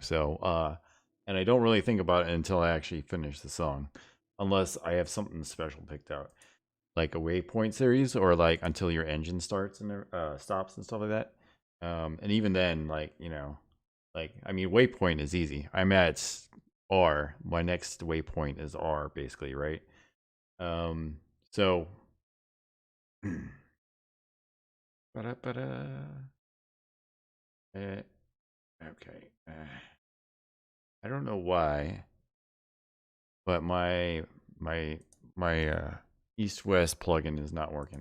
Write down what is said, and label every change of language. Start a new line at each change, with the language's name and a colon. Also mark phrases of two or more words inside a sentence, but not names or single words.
English: So, and I don't really think about it until I actually finish the song, unless I have something special picked out, like a waypoint series, or like until your engine starts and stops and stuff like that. And even then, like I mean, waypoint is easy. I'm at R. My next waypoint is R, basically, right? So. Ba-da-ba-da. Okay. I don't know why, but my East West plugin is not working.